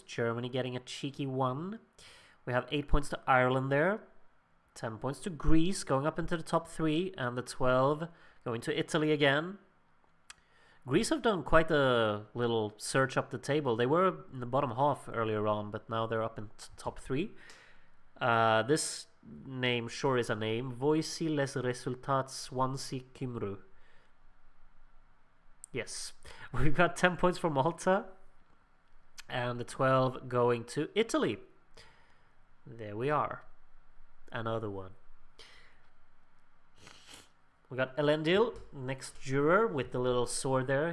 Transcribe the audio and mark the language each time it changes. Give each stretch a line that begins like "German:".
English: Germany getting a cheeky 1. We have 8 points to Ireland there. 10 points to Greece going up into the top 3, and the 12 going to Italy again. Greece have done quite a little search up the table. They were in the bottom half earlier on, but now they're up in top 3. This name sure is a name.
French: Voici les résultats Swansea Cymru.
English: Yes. We've got 10 points for Malta. And the 12 going to Italy. There we are. Another one. We got Elendil, next juror, with the little sword there.